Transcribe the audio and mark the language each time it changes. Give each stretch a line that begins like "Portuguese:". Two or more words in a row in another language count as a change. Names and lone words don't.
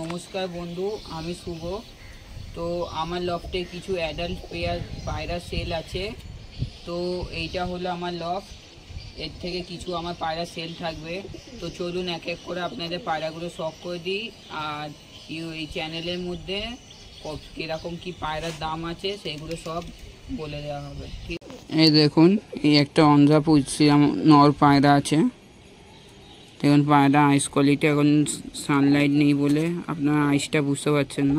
Bangla: নমস্কার বন্ধু আমি শুভ তো আমার লফটে কিছু
English: adult pair
Bangla: পায়রা সেল আছে। তো এইটা হলো আমার লফট এর থেকে কিছু আমার পায়রা সেল থাকবে। তো চলুন এক এক করে আপনাদের পায়রাগুলো শখ করে দিই আর এই চ্যানেলের মধ্যে কিরকম কি পায়রার দাম আছে সেগুলো সব বলে দেওয়া হবে। এই দেখুন এই একটা অন্ধ্রা পুলসিরাম নর পায়রা আছে। দেখুন পায়রা
English: eye quality
Bangla: এখন সানলাইট নেই বলে আপনারা আইসটা বুঝতে পারছেন না।